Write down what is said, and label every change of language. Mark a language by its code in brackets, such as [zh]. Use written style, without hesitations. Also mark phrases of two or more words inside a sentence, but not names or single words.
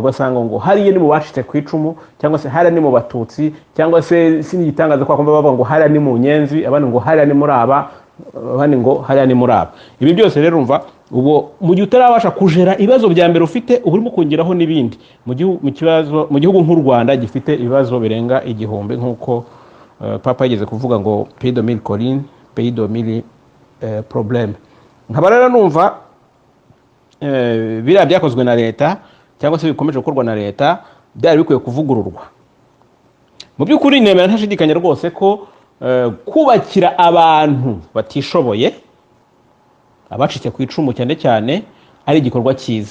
[rw] Ugasanga ngo hariya ni mu bacitse ku icumu, cyangwa se hariya ni mu batutsi, cyangwa se sinigitangaza kwa kumva bavuga ngo hariya ni mu nyenzi, abandi ngo hariya ni muri aba, abandi ngo hariya ni muri aba. Ibi byose rero umva, ubu mu gihe utarabasha kujera ibibazo bya mbere ufite, ubu urimo kongeraho n'ibindi. Mu gihugu nk'u Rwanda gifite ibibazo birenga 1000, nk'uko papa yigeze kuvuga ngo [fr] pays de mille collines, pays de mille problèmes. [rw] Nkaba rero numva biriya byakozwe na leta, cyangwa se bikomeje gukorwa na leta, byari bikwiye kuvugururwa. Mu by'ukuri nemera ntashidikanya rwose ko kubakira abantu batishoboye, abacitse ku icumu cyane cyane, ari igikorwa cyiza.